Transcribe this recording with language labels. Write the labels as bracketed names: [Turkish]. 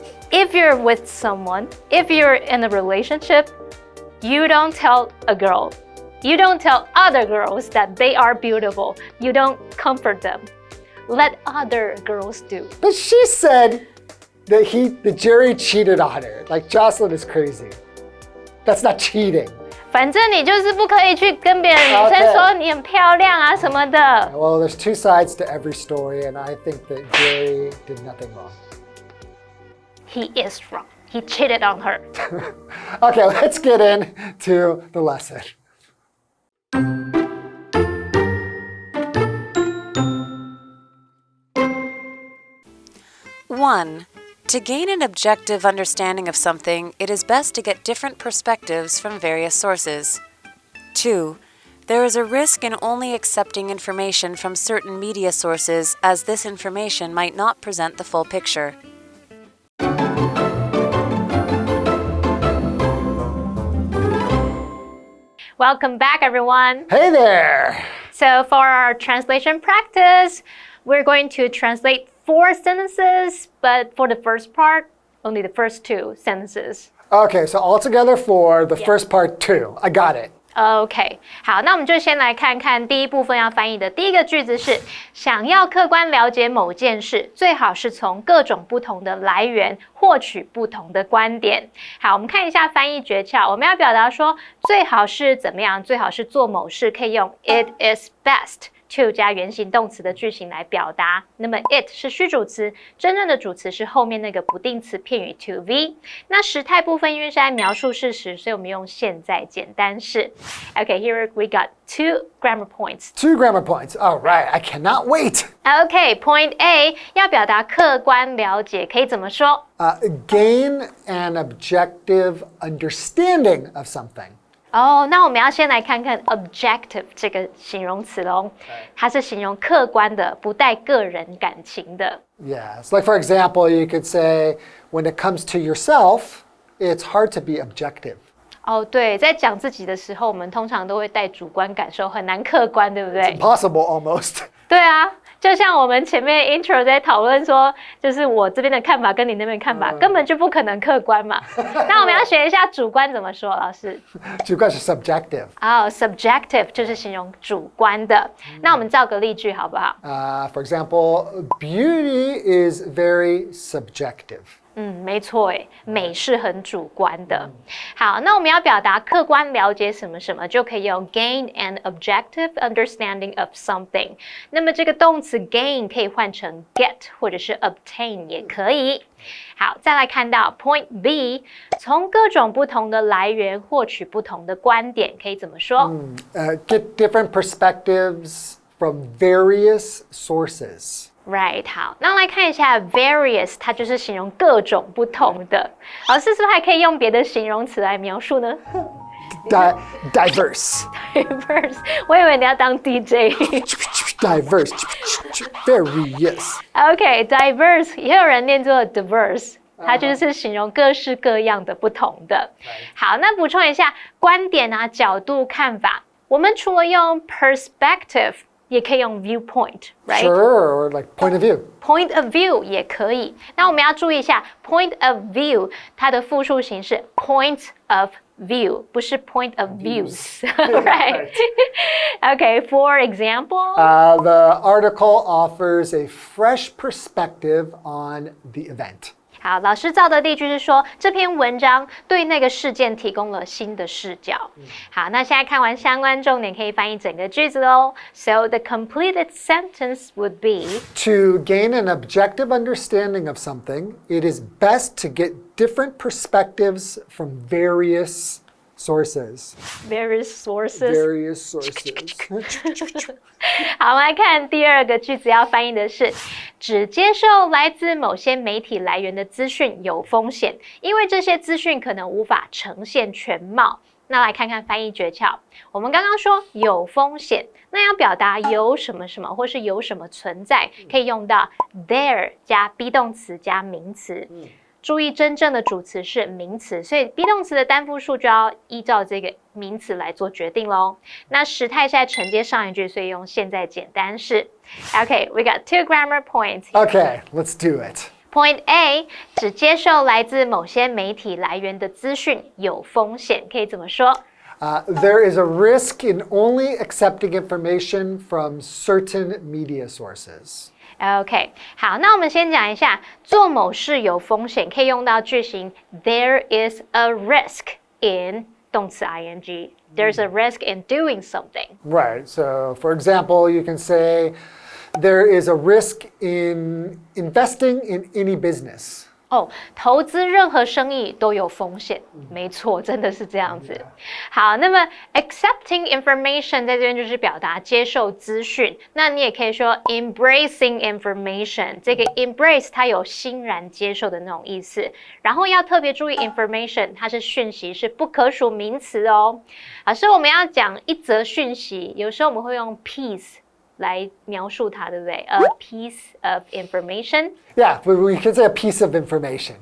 [English] If you're with someone, if you're in a relationship, you don't tell a girl. You don't tell other girls that they are beautiful. You don't comfort them. Let other girls do. But she said that Jerry cheated on her. Like Jocelyn is crazy. That's not cheating. [Chinese] 反正你就是不可以去跟别的女生说你很漂亮啊什么的。 [English] Well, there's two sides to every story, and I think that Jerry did nothing wrong. He is wrong. He cheated on her. Okay, let's get into the lesson. One, to gain an objective understanding of something, it is best to get different perspectives from various sources. 2, there is a risk in only accepting information from certain media sources, as this information might not present the full picture. Welcome back, everyone. Hey there. So for our translation practice, we're going to translate 4 sentences, but for the first part, only the first 2 sentences. Okay, so altogether 4, the first part 2. I got it. [Chinese] OK, 好，那我们就先来看看第一部分要翻译的第一个句子是：想要客观了解某件事，最好是从各种不同的来源获取不同的观点。好，我们看一下翻译诀窍。我们要表达说最好是怎么样？最好是做某事，可以用 [English] It is best to [Chinese] 加原形动词的句型来表达。那么 it 是虚主词，真正的主词是后面那个不定词片语 [English] to be。 [Chinese] 那时态部分因为是在描述事实，所以我们用现在简单式。 [English] Okay, here we got 2 grammar points. 2 grammar points. All right, I cannot wait. Okay, point A [Chinese] 要表达客观了解，可以怎么说 [English] ？Gain an objective understanding of something. [Chinese] 那我们要先来看看 objective 这个形容词咯。它是形容客观的，不带个人感情的。 [English] Yes, like for example, you could say, when it comes to yourself, it's hard to be objective. [Chinese] 对，在讲自己的时候，我们通常都会带主观感受，很难客观，对不对？ [English] It's impossible almost. [Chinese] 对啊，就像我们前面 intro 在讨论说，就是我这边的看法跟你那边的看法，根本就不可能客观嘛。那我们要学一下主观怎么说，老师？主观是 subjective. subjective 就是形容主观的。那我们造个例句好不好 [English] ？For example, beauty is very subjective. [Chinese] 没错诶，美是很主观的。好，那我们要表达客观了解什么什么，就可以用 [English] gain an objective understanding of something。 [Chinese] 那么这个动词 gain 可以换成 get 或者是 obtain 也可以。好，再来看到 [English] point B， [Chinese] 从各种不同的来源获取不同的观点，可以怎么说 [English] ？Get different perspectives from various sources. [Chinese] Right， 好，那来看一下 various， 它就是形容各种不同的。老师是不是还可以用别的形容词来描述呢 [English] ？Diverse. [Chinese] Diverse， 我以为你要当 DJ。 [English] diverse, various. [Chinese] OK, diverse 也有人念作 diverse， 它就是形容各式各样的不同的。好，那补充一下观点啊、角度、看法。我们除了用 perspective， 也可以用 viewpoint， [English] right? Sure, or like point of view. [Chinese] Point of view 也可以。 那我们要注意一下 [English] point of view， [Chinese] 它的复数形式 point of view， 不是 [English] point of views， right? Okay, for example, The article offers a fresh perspective on the event. [Chinese] 好，老师造的例句是说，这篇文章对那个事件提供了新的视角。好，那现在看完相关重点，可以翻译整个句子喽。 [English] So the completed sentence would be: To gain an objective understanding of something, it is best to get different perspectives from various sources. various sources. Various sources. [Chinese] 好，我们来看第二个句子，要翻译的是：只接受来自某些媒体来源的资讯有风险，因为这些资讯可能无法呈现全貌。那来看看翻译诀窍。我们刚刚说有风险，那要表达有什么什么或是有什么存在，可以用到 there 加 be 动词加名词。注意，真正的主词是名词，所以 be 动词的单复数就要依照这个名词来做决定咯。那时态是在承接上一句，所以用现在简单式。 [English] Okay, we got 2 grammar points. Okay, let's do it. Point A， [Chinese] 只接受来自某些媒体来源的资讯有风险，可以怎么说 [English] ？There is a risk in only accepting information from certain media sources. [Chinese] OK， 好，那我们先讲一下做某事有风险，可以用到句型 [English] There is a risk in [Chinese] 动词 ing. [English] There's a risk in doing something. Right. So, for example, you can say there is a risk in investing in any business. [Chinese] 投资任何生意都有风险，没错，真的是这样子。好，那么 [English] accepting information [Chinese] 在这边就是表达接受资讯，那你也可以说 [English] embracing information， [Chinese] 这个 embrace 它有欣然接受的那种意思。然后要特别注意 information 它是讯息，是不可数名词哦。所以我们要讲一则讯息，有时候我们会用 piece来描述它，对不对？ [English] A piece of information. Yeah, but we can say a piece of information.